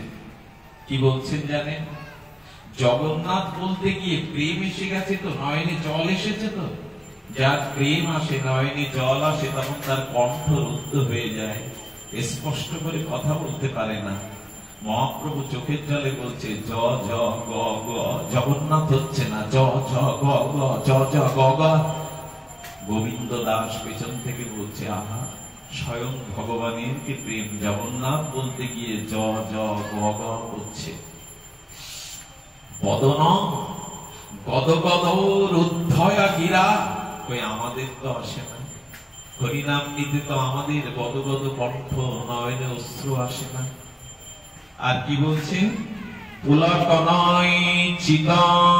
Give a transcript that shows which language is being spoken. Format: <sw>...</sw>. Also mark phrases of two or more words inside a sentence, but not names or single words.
<bn>কি বলছেন জানেন? জগন্নাথ বলতে গিয়ে প্রেম এসে গেছে তো, নয়নে জল এসেছে তো। যার প্রেম আসে, নয়নে জল আসে, তখন তার কণ্ঠ রুদ্ধ হয়ে যায়, স্পষ্ট করে কথা বলতে পারে না। মহাপ্রভু চোখের জলে বলছে জ জ গ গ। জগন্নাথ হচ্ছে না, জ জ গ গ, জ জ গ গ। গোবিন্দ দাস পেছন থেকে বলছে আহা, স্বয়ং ভগবানের কি প্রেম। জগন্নাথ বলতে গিয়ে জ জ গ গ করছে।</bn> <sa>বদন গদ গদ রুদ্ধয়া গিরা।</sa> <bn>কই আমাদের তো আসে না। হরিনাম নিতে তো আমাদের গদ গদ কণ্ঠ, নয়নে অশ্রু আসে না। আর কি বলছেন?</bn> <sa>পুলকনয় চিতং।</sa>